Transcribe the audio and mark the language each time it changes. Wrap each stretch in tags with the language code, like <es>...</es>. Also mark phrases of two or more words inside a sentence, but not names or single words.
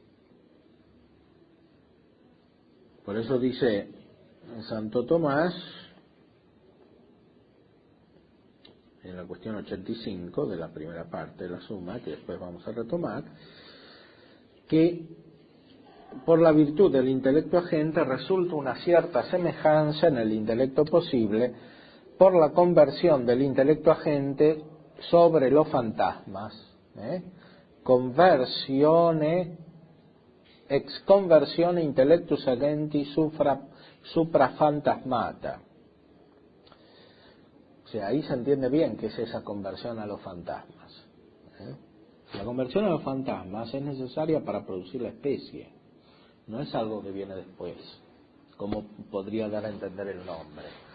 <es>Por eso dice Santo Tomás, en la cuestión 85 de la primera parte de la suma, que después vamos a retomar, que por la virtud del intelecto agente resulta una cierta semejanza en el intelecto posible por la conversión del intelecto agente sobre los fantasmas.</es> <la>Conversione, ex conversione intellectus agenti supra fantasmata.</la> <es>O sea, ahí se entiende bien qué es esa conversión a los fantasmas. La conversión a los fantasmas es necesaria para producir la especie, no es algo que viene después, como podría dar a entender el nombre.</es>